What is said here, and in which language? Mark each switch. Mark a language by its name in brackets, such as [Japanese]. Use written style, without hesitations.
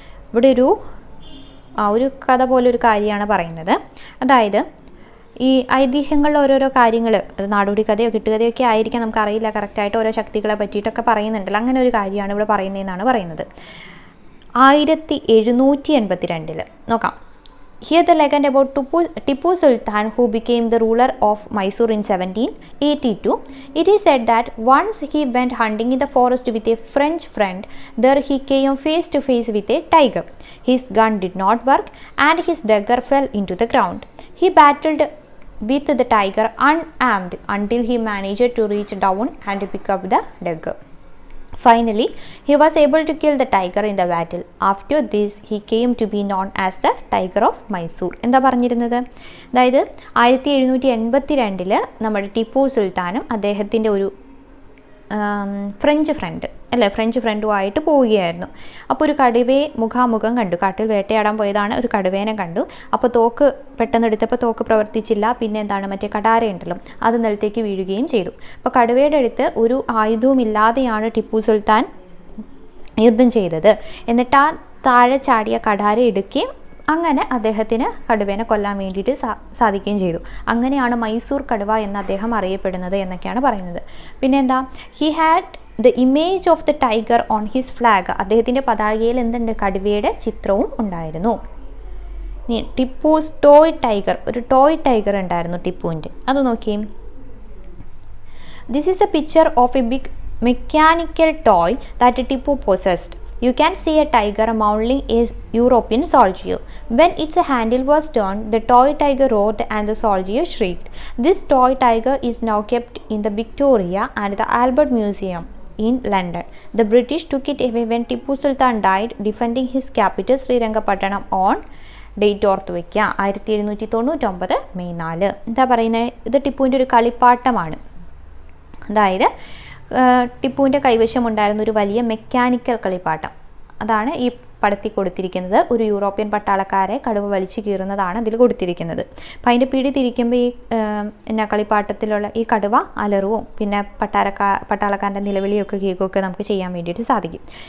[Malayalam] ഇവിടെ ഒരു കഥ പോലൊരു കാര്യമാണ് പറയുന്നത്. അതായത് ഈ ഐതിഹ്യങ്ങളിൽ ഓരോരോ കാര്യങ്ങൾ, അത് നാടോടി കഥയോ കിട്ടുകഥയോ ഒക്കെ ആയിരിക്കാം, നമുക്കറിയില്ല കറക്റ്റായിട്ട്, ഓരോ ശക്തികളെ പറ്റിയിട്ടൊക്കെ പറയുന്നുണ്ടല്ലോ. അങ്ങനെ ഒരു കാര്യമാണ് ഇവിടെ പറയുന്നതെന്നാണ് പറയുന്നത്. 1782 നോക്കാം. [English] Here the legend about Tipu Sultan, who became the ruler of Mysore in 1782. It is said that once he went hunting in the forest with a French friend. There he came face to face with a tiger. His gun did not work and his dagger fell into the ground. He battled with the tiger unarmed until he managed to reach down and pick up the dagger. Finally, he was able to kill the tiger in the battle. After this, he came to be known as the Tiger of Mysore. [Malayalam] എന്താ പറഞ്ഞിരുന്നത്? അതായത് 1782 നമ്മുടെ ടിപ്പു സുൽത്താനും അദ്ദേഹത്തിൻ്റെ ഒരു French ഫ്രണ്ടുമായിട്ട് പോവുകയായിരുന്നു. അപ്പോൾ ഒരു കടുവയെ മുഖാമുഖം കണ്ടു. കാട്ടിൽ വേട്ടയാടാൻ പോയതാണ്, ഒരു കടുവേനെ കണ്ടു. അപ്പോൾ തോക്ക് പെട്ടെന്ന് എടുത്തപ്പോൾ തോക്ക് പ്രവർത്തിച്ചില്ല. പിന്നെ എന്താണ്, മറ്റേ കടാരയുണ്ടല്ലോ, അത് നിലത്തേക്ക് വീഴുകയും ചെയ്തു. അപ്പോൾ കടുവയുടെ അടുത്ത് ഒരു ആയുധവുമില്ലാതെയാണ് ടിപ്പു സുൽത്താൻ യുദ്ധം ചെയ്തത്. എന്നിട്ട് ആ താഴെ ചാടിയ കടാര എടുക്കുകയും അങ്ങനെ അദ്ദേഹത്തിന് കടുവേനെ കൊല്ലാൻ വേണ്ടിയിട്ട് സാധിക്കുകയും ചെയ്തു. അങ്ങനെയാണ് മൈസൂർ കടുവ എന്ന് അദ്ദേഹം അറിയപ്പെടുന്നത് എന്നൊക്കെയാണ് പറയുന്നത്. പിന്നെ എന്താ, [English] He had the image of the tiger on his flag. [Malayalam] അദ്ദേഹത്തിൻ്റെ പതാകയിൽ എന്തുണ്ട്, കടുവയുടെ ചിത്രവും ഉണ്ടായിരുന്നു. ടിപ്പൂസ് ടോയ് ടൈഗർ, ഒരു ടോയ് ടൈഗർ ഉണ്ടായിരുന്നു ടിപ്പുവിൻ്റെ, അത് നോക്കിയേ. [English] This is a picture of a big mechanical toy that Tipu possessed. You can see a tiger mauling a European soldier. When its handle was turned, the toy tiger roared and the soldier shrieked. This toy tiger is now kept in the Victoria and the Albert Museum in London. The British took it away when Tipu Sultan died, defending his capital Srirangapattanam on [Malayalam] date ഓർത്ത് വയ്ക്കുക 1799 May 4. എന്താ പറയുന്നത്, ഇത് ടിപ്പുവിൻ്റെ ഒരു കളിപ്പാട്ടമാണ്. അതായത് ടിപ്പുവിൻ്റെ കൈവശമുണ്ടായിരുന്ന ഒരു വലിയ mechanical കളിപ്പാട്ടം, അതാണ് ഈ പടത്തിൽ കൊടുത്തിരിക്കുന്നത്. ഒരു യൂറോപ്യൻ പട്ടാളക്കാരെ കടുവ വലിച്ചു കീറുന്നതാണ് ഇതിൽ കൊടുത്തിരിക്കുന്നത്. അപ്പം അതിൻ്റെ പിടി തിരിക്കുമ്പോൾ ഈ എന്നാ കളിപ്പാട്ടത്തിലുള്ള ഈ കടുവ അലറുവും പിന്നെ പട്ടാളക്കാരൻ്റെ നിലവിളിയൊക്കെ കേൾക്കുകയൊക്കെ നമുക്ക് ചെയ്യാൻ വേണ്ടിയിട്ട് സാധിക്കും.